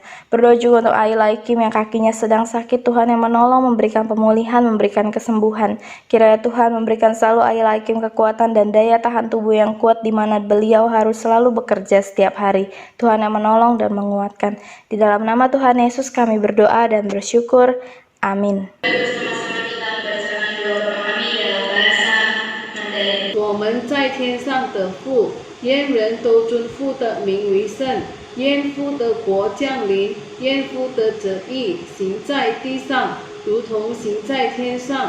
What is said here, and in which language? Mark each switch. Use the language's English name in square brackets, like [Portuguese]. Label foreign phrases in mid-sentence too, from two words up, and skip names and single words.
[Indonesian] Berdoa juga untuk Ayla Ikim yang kakinya sedang sakit, Tuhan yang menolong, memberikan pemulihan, memberikan kesembuhan. Kiranya Tuhan memberikan selalu Ayla Ikim kekuatan dan daya tahan tubuh yang kuat di mana beliau harus selalu bekerja setiap hari. Tuhan yang menolong dan menguatkan. Di dalam nama Tuhan Yesus kami berdoa dan bersyukur. Amin. [Chinese] 我们在天上的父，愿人都尊父的名为圣，愿父的国降临，愿父的旨意行在地上，如同行在天上。